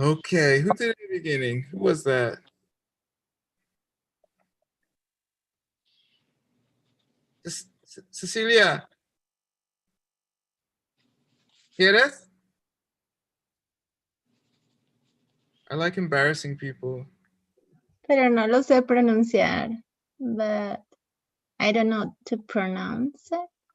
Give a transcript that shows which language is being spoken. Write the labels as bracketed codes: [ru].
[en] Okay, who did it in the beginning? Who was that? Cecilia. [es] ¿Quieres? [en] I like embarrassing people. [es] Pero no lo sé pronunciar. [en] But I don't know to pronounce it.